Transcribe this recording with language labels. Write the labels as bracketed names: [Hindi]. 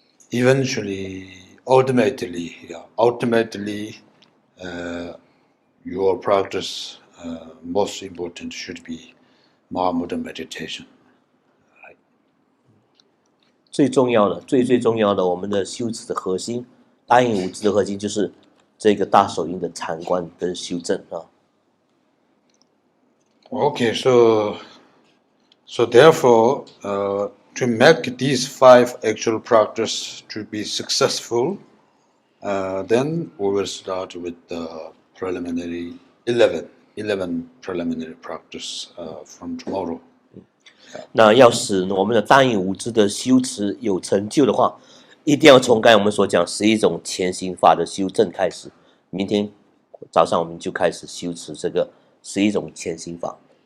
[English] Eventually, ultimately, your practice most important should be Mahamudra meditation. [Chinese] 最重要的，最重要的，我们的修持的核心，大印五支的核心就是这个大手印的禅观跟修正啊。 [English] Okay, so therefore, to make these 5 actual practice to be successful, then we will start with the preliminary 11 preliminary practice from tomorrow. [Chinese] 那要使我们的大印五支的修持有成就的话，一定要从刚才我们所讲11种前行法的修正开始。明天早上我们就开始修持这个11种前行法。